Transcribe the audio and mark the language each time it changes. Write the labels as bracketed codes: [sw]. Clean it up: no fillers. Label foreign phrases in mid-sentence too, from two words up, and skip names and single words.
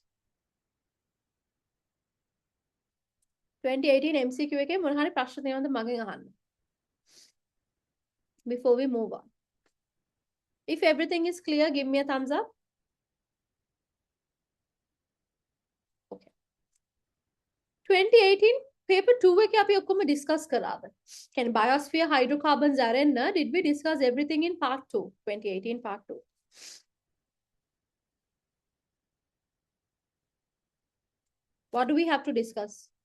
[si] 2018 MCQ එකේ මොන හරි ප්‍රශ්න තියෙනවද මගෙන් අහන්න. [en] Before we move on. If everything is clear, give me a thumbs up. Okay. [si] 2018 paper 2 එකේ අපි ඔක්කොම discuss කරාද? [en] කියන්නේ biosphere, hydrocarbons අරෙන්න did we discuss everything in part 2? 2018 part 2. What do we have to discuss?